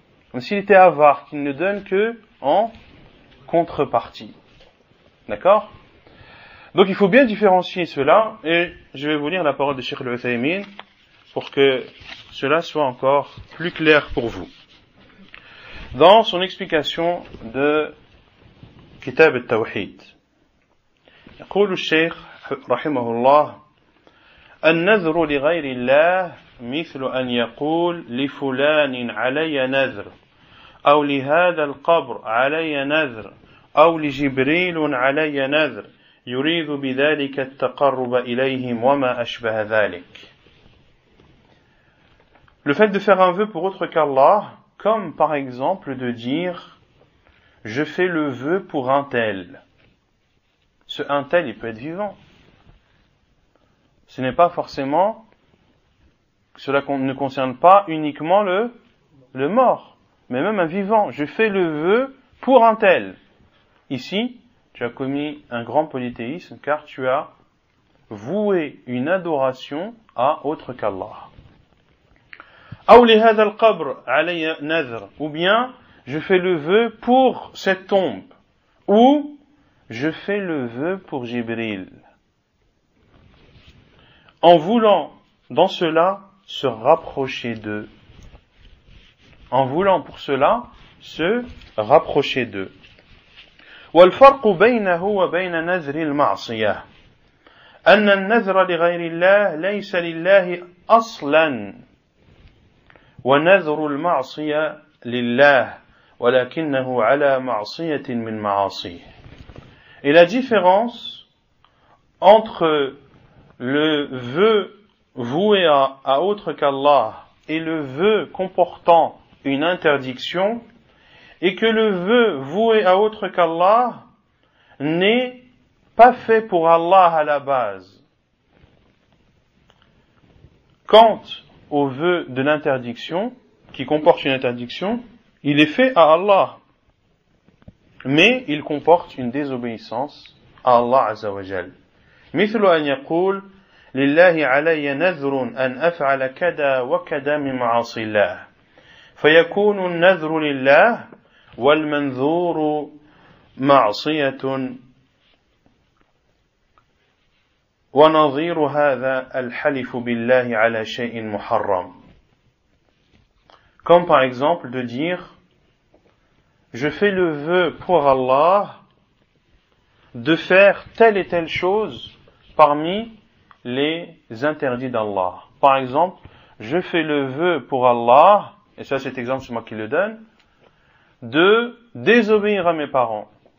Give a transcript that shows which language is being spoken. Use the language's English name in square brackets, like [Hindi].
[French] Comme s'il était avare, qu'il ne donne que en contrepartie. D'accord? Donc il faut bien différencier cela, et je vais vous lire la parole de Cheikh Al-Uthaymin pour que cela soit encore plus clair pour vous. Dans son explication de Kitab al-Tawhid, [Arabic] يقول الشيخ رحمه الله: النذر لغير الله مثل أن يقول لفلان علي نذر، أو لهذا القبر علي نذر، أو لجبريل علي نذر، يريد بذلك التقرب إليهم وما أشبه ذلك. [French] Le fait de faire un vœu pour autre qu'Allah, comme par exemple de dire « je fais le vœu pour un tel ». Ce un tel, il peut être vivant. Ce n'est pas forcément, cela ne concerne pas uniquement le mort, mais même un vivant. Je fais le vœu pour un tel. Ici, tu as commis un grand polythéisme car tu as voué une adoration à autre qu'Allah. Ou bien, je fais le vœu pour cette tombe. Ou, je fais le vœu pour Jibril. En voulant, dans cela, se rapprocher d'eux. En voulant pour cela, se rapprocher d'eux. [Arabic] والفرق بينه وبين نذر المعصية أن النذر لغير الله ليس لله أصلا ونذر المعصية لله ولكنه على معصية من معاصيه. [French] Et la différence entre le vœu voué à autre qu'Allah et le vœu comportant une interdiction est que le vœu voué à autre qu'Allah n'est pas fait pour Allah à la base. Quant au vœu de l'interdiction, qui comporte une interdiction, il est fait à Allah, mais il comporte une désobéissance à Allah Azza wa Jal. [Arabic] مثل أن يقول لله علي نذر أن أفعل كذا وكذا من معاصي الله فيكون النذر لله والمنذور معصية ونظير هذا الحلف بالله على شيء محرم. [French] Comme par exemple de dire je fais le vœu pour Allah de faire telle et telle chose parmi les interdits d'Allah. Par exemple, je fais le vœu pour Allah, et ça cet exemple c'est moi qui le donne, de désobéir à mes parents.